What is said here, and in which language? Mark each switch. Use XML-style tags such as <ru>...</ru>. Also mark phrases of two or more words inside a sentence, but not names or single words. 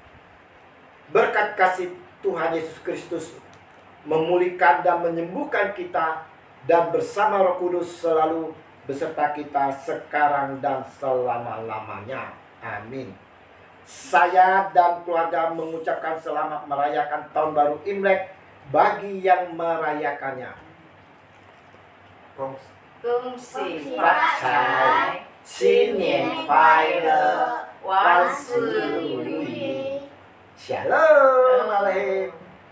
<id>Berkat kasih Tuhan Yesus Kristus memulihkan dan menyembuhkan kita, dan bersama Roh Kudus selalu beserta kita sekarang dan selama-lamanya. Amin. Saya dan keluarga mengucapkan selamat merayakan Tahun Baru Imlek bagi yang merayakannya.</id> <zh>恭喜发发财财，新年快乐，万事如意。</zh> <he>שלום עליכם.</he>